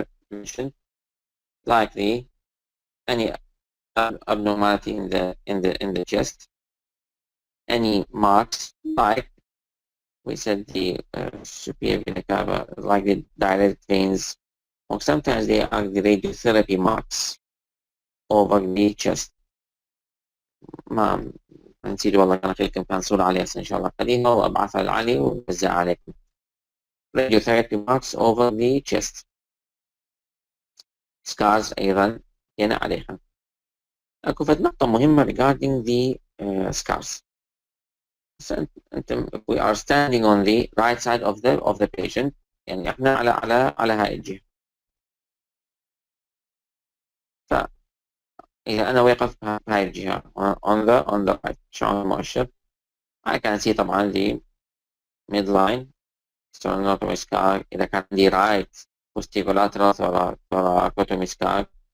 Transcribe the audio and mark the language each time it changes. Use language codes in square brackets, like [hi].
[en] mentioned, like any abnormality in the chest, any marks, like we said the superior vena cava, like the dilated veins, or sometimes they are the radiotherapy marks over the chest. [ar] ما نسيت والله كان لكم كان صورة عليها إن شاء الله خليها وأبعثها لعلي وأوزعها عليكم. [en] Radiotherapy marks over the chest. [ar] Scars أيضا هنا عليها. أكو فد نقطة مهمة [en] regarding the scars. So, we are standing on the right side of the patient. [ar] يعني احنا على هاي الجهة. فإذا أنا واقف بهاي الجهة [en] on the right [ar] شلون المؤشر. [en] I can see طبعا the midline sternotomy scar. [ar] إذا كان عندي [en] right posterior thoracotomy scar.